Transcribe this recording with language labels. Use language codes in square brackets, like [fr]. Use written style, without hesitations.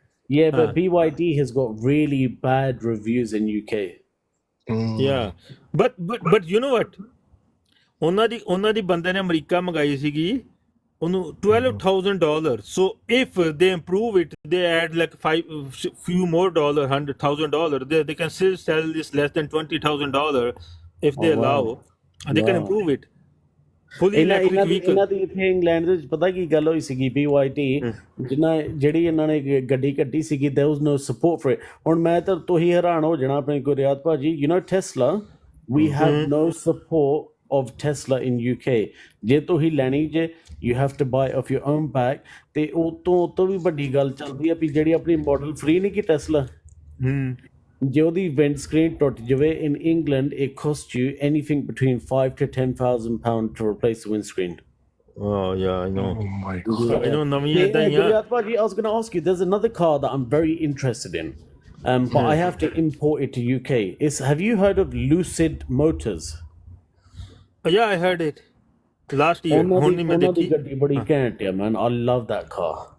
[en] Yeah, but BYD has got really bad reviews in UK. Yeah, but you know what, [pa] ਉਹਨਾਂ ਦੀ ਬੰਦੇ ਨੇ America ਮੰਗਾਈ ਸੀਗੀ ਉਹਨੂੰ $12,000। [en] so if they improve it, they add like few more dollar, $100,000, they can still sell this less than $20,000 if they allow, and they can improve it fully electric vehicle। [pa] ਇਹਨਾਂ ਦੀ ਇੱਥੇ England ਦੇ ਵਿੱਚ ਪਤਾ ਕੀ ਗੱਲ ਹੋਈ ਸੀਗੀ, BYD ਜਿਹੜੀ ਇਹਨਾਂ ਨੇ ਗੱਡੀ ਕੱਢੀ ਸੀਗੀ, [en] there was no support for it। [pa] ਹੁਣ ਮੈਂ ਤਾਂ ਤੁਸੀਂ ਹੈਰਾਨ ਹੋ ਜਾਣਾ ਆਪਣੇ ਗੁਰਿਆਤ ਭਾਜੀ, [en] you know Tesla, we have no support of Tesla in UK। [pa] ਜੇ ਤੁਸੀਂ ਲੈਣੀ ਜੇ, [en] you have to buy off your own back। [pa] ਤੇ ਉਹ ਤੋਂ ਵੀ ਵੱਡੀ ਗੱਲ ਚੱਲਦੀ ਆ ਵੀ ਜਿਹੜੀ ਆਪਣੀ ਮਾਡਲ ਫ੍ਰੀ ਨਹੀਂ ਕੀ ਟੈਸਲਾ, ਜੇ ਉਹਦੀ ਵਿੰਡ ਸਕਰੀਨ ਟੁੱਟ ਜਾਵੇ [en] in England, it costs you anything between £5,000 to £10,000 to replace the windscreen। Oh yeah, I know। Oh my God. I know [pa] ਨਵੀਆਂ ਇਦਾਂ ਹੀ ਆ। [en] Paji, I was going to ask you, there's another car that I'm very interested in, but I have to import it to UK. Have you heard of Lucid Motors? Yeah, I heard it last year। [pa] ਹੁਣ ਨਹੀਂ ਮੈਂ ਉਹਨਾਂ ਦੀ ਦੇਖੀ। ਗੱਡੀ ਬੜੀ ਘੈਂਟ ਆ [en] man, I love that car।